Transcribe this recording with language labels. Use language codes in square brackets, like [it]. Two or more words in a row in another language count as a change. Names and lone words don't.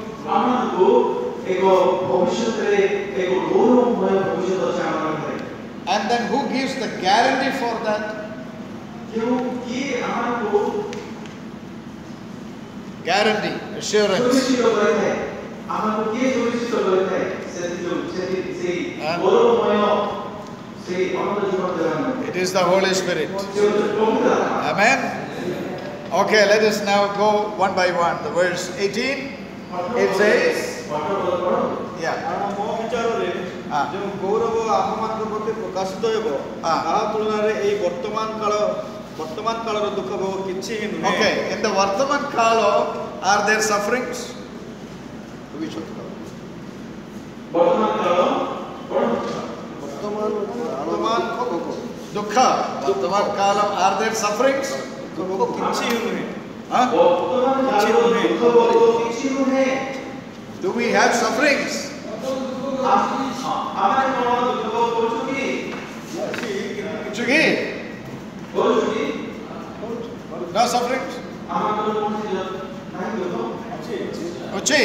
[en] And then who gives the guarantee for that? Guarantee, assurance. [or] ଆମକୁ କିଏ ସୁନିଶ୍ଚିତ କରିଥାଏ ସେଇ ଗୌରବମୟ ସେଇ ଅନନ୍ତ ଜୀବନ ଦେବା ନିମନ୍ତେ? [en] It is the Holy Spirit. Amen. Okay, let us now go one by one. The verse 18, it says, yeah. [or] କାରଣ ମୋ ବିଚାରରେ ଯେଉଁ ଗୌରବ ଆମମାନଙ୍କ ପ୍ରତି ପ୍ରକାଶିତ ହେବ ତାହା ତୁଳନାରେ ଏହି ବର୍ତ୍ତମାନ କାଳର ଦୁଃଖ ଭୋଗ କିଛି ହିଁ ନୁହେଁ। [en] Okay, in the [or] ବର୍ତ୍ତମାନ କାଳ, [en] are there sufferings? Dukkha. [or] ବର୍ତ୍ତମାନ କାଳ, [en] are there sufferings? [or] କିଛି ହିଁ ନୁହେଁ। [en] Do we have sufferings? Chugi? No sufferings? Uchi?